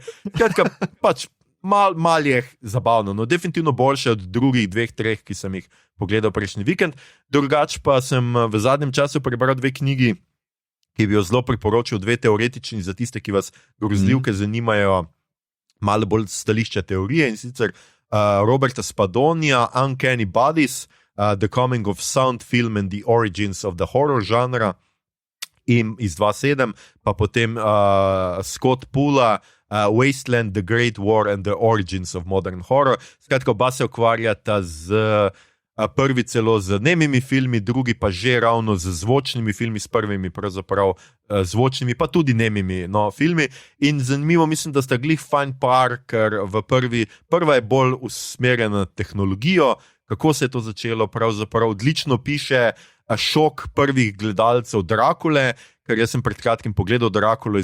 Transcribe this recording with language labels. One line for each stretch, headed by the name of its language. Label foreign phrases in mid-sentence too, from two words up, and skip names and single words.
Slovenian: Kratka, pač mal je zabavno, no definitivno boljše od drugih 2-3, ki sem jih pogledal prejšnji vikend. Drugač pa sem v zadnjem času prebral 2 knjigi, ki bi jo zelo priporočil, 2 teoretični za tiste, ki vas grozljivke zanimajo malo bolj stališča teorije, in sicer Roberta Spadonija, Uncanny Bodies, The Coming of Sound Film and the Origins of the Horror Genre, in iz 2007, pa potem Scott Poola, Wasteland, The Great War and the Origins of Modern Horror. Skratka, oba se ukvarjata prvi celo z nemimi filmi, drugi pa že ravno z zvočnimi filmi, s prvimi pravzaprav zvočnimi, pa tudi nemimi filmi. In zanimivo, mislim, da sta glih fajn par, ker prva je bolj usmerjena na tehnologijo, kako se je to začelo, pravzaprav odlično piše šok prvih gledalcev Drakule, ker jaz sem pred kratkim pogledal Drakulo